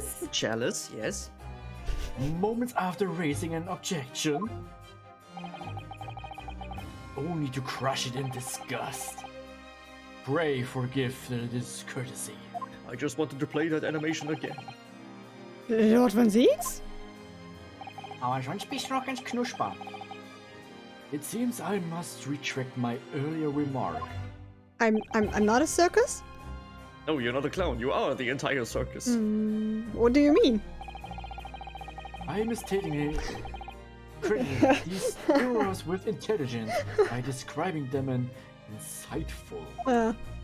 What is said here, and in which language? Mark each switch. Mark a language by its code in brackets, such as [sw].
[en] Chalice, yes. Moments after raising an objection, only to crush it in disgust. Pray forgive the discourtesy. I just wanted to play that animation again. Lord von Sietz? [de] Aber sonst bist du noch ganz knusper. [en] It seems I must retract my earlier remark. I'm not a circus? No, you're not a clown. You are the entire circus. What do you mean? I mistakenly credited these heroes with intelligence by describing them as insightful.